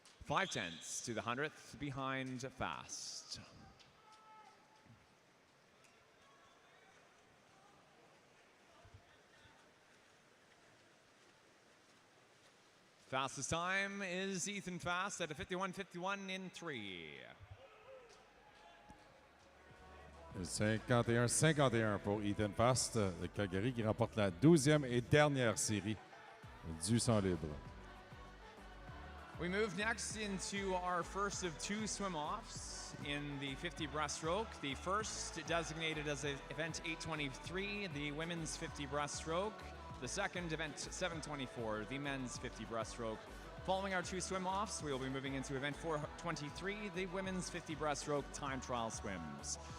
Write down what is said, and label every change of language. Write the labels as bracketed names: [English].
[English] 0.5 to the 100th behind Fast. Fastest time is Ethan Fast at a 51.51 in 3. [French] 51-51 pour Ethan Fast de Calgary qui remporte la 12e et dernière série du 100 libre. [English] We move next into our first of two swim-offs in the 50 breaststroke. The first designated as event 823, the women's 50 breaststroke. The second, event 724, the men's 50 breaststroke. Following our two swim-offs, we will be moving into event 423, the women's 50 breaststroke time trial swims.